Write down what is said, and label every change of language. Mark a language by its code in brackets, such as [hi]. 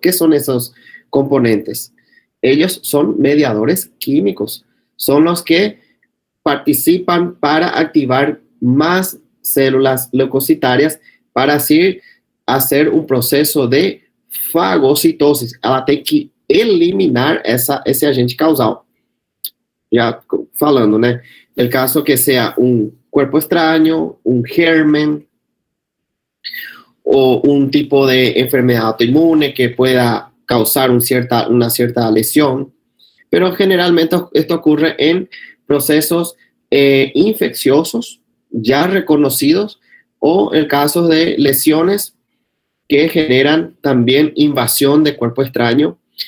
[es] ¿Qué son esos componentes? Ellos son mediadores químicos. Son los que participan para activar más células leucocitarias para así hacer un proceso de fagocitosis. [pt] Ela tem que eliminar esse agente causal. Ya falando, né? [es] El caso que sea un cuerpo extraño, un germen o un tipo de enfermedad autoinmune que pueda causar una cierta lesión. Pero generalmente esto ocurre en procesos infecciosos ya reconocidos o en casos de lesiones que generan también invasión de cuerpo extraño.